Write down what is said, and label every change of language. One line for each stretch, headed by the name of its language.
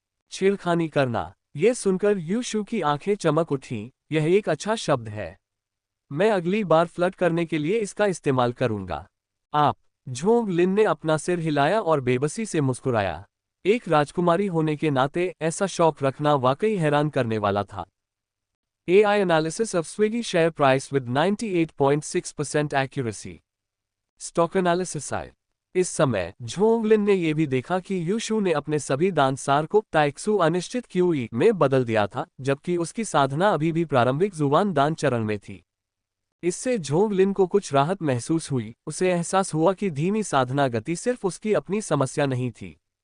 Hindi: छेड़खानी करना, यह सुनकर यू शू की आंखें चमक उठीं, यह एक अच्छा शब्द है। मैं अगली बार फ्लर्ट करने के लिए इसका इस्तेमाल करूंगा। आप। झोंग लिन ने अपना सिर हिलाया और बेबसी से मुस्कुराया। एक राजकुमारी होने के नाते ऐसा शौक रखना वाकई हैरान करने वाला था।
English: AI analysis of Swiggy share price with 98.6% accuracy. Stock analysis आए।
Hindi: इस समय झोंग लिन ने यह भी देखा कि यू शू ने अपने सभी दानसार को ताइक्सू अनिश्चित QE में बदल दिया था, जबकि उसकी साधना अभी भी प्रारंभिक जुबान दान चरण में थी। इससे झोंग लिन को कुछ राहत महसूस हुई, उसे एहसास हुआ कि धीमी साधना गति सिर्फ उसकी अपनी समस्या नहीं थी।